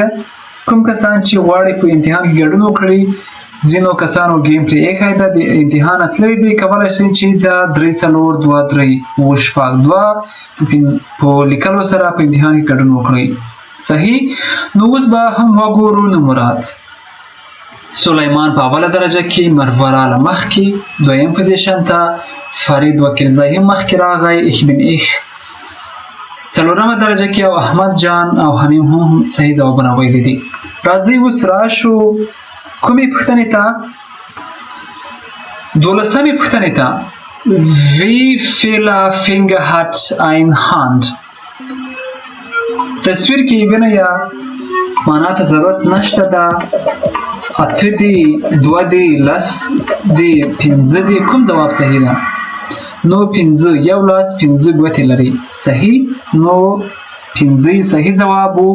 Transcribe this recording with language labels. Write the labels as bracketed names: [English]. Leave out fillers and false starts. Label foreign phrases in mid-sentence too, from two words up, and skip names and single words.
[Pashto] کوم کسان چې غواړي په امتحان کې ګډون وکړي، ځینو کسانو ګیم پلی ایښی ده، د امتحان تللی دی، کولی شئ چې د 3 4 2 3 اوه شپږ 2 په لیکلو سره په امتحان کې ګډون وکړئ. صحیح. نو اوس به هم وګورو نمرات. سلیمان په اوله درجه کې، مروه راله مخکې دویم پوزیشن ته، فرید وکیلزی هم مخکې راغی، ich bin ich څلورمه درجه کې، او احمد جان او حمیم هم صحیح ځوابونه ویلي دي. راځئ اوس راشو کومې پوښتنې ته؟ 12مې پوښتنې ته. [German] wie viele Finger hat ein Hand؟ [Pashto] تصویر کې وینئ یا معنا ته ضرورت نشته ده. 8 دي، 2 دي، 10 دي، 15 دي. کوم ځواب صحیح ده؟ نو 15 یو لاس 15 ګوتې لري. صحیح. نو 15 صحیح ځواب وو.